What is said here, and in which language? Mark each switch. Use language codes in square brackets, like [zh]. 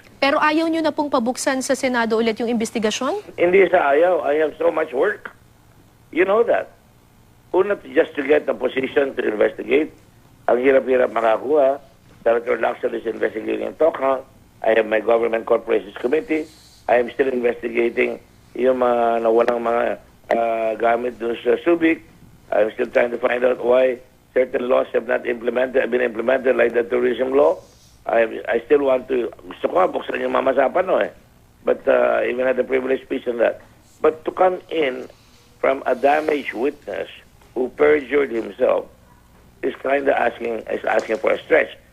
[tl] Pero ayaw nyo na pong pabuksan sa Senado ulit yung investigasyon? Hindi sa ayaw. [en] I have so much work. You know that. [tl] Una, [en] just to get the position to investigate. [tl] Ang hirap-hirap makakuha. [en] Senator Lacson is investigating Tokang. I have my Government Corporations Committee. I am still investigating [tl] yung mga nawalang mga gamit doon sa Subic. [en] I'm still trying to find out why certain laws have not been implemented like the tourism law. I still want to, [tl] gusto ko buksan yung mamasapan no eh. [en] But even had a privileged speech on that. But to come in from a damaged witness who perjured himself is kind of asking for a stretch.